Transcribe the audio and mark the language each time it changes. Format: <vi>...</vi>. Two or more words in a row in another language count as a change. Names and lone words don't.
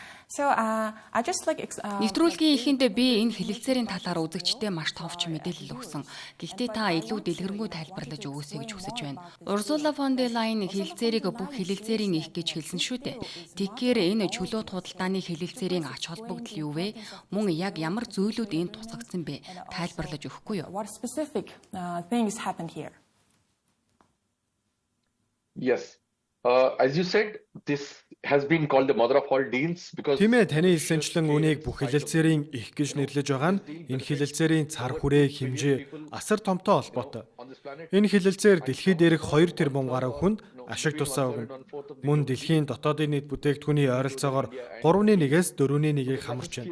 <mn>Нэвтрүүлгийн эхэнд би энэ хэлэлцээрийн талаар үзэгчдэд маш товч мэдээлэл өгсөн. Гэхдээ та илүү дэлгэрэнгүй тайлбарлаж өгөөсэй гэж хүсэж байна. Урсула фон дер Лайен хэлэлцээрийг бүх хэлэлцээрийн их гэж хэлсэн шүү дээ. Тэгэхээр энэ чөлөөт худалдааны хэлэлцээрийн ач холбогдол юу вэ? Мөн яг ямар зүйлүүд энд тусгагдсан бэ? Тайлбарлаж өгөхгүй юу?</mn> <en>What specific things happened here? Yes. As you said, this has been called the mother of all deals because</en> <mn>Тиймээ таны хэлсэнчлэн үүнийг бүх хэлэлцээрийн их гэж нэрлэж байгаа нь энэ хэлэлцээрийн цар хүрээ хэмжээ асар томтой холбоотой. Энэ хэлэлцээр дэлхийд дээрх 2 тэрбум гаруй хүнд ашиг тусаа өгнө. Мөн дэлхийн дотоодын нийт бүтээгдэхүүний ойролцоогоор 3.1-ээс 4.1-ийг хамарч байна.</mn>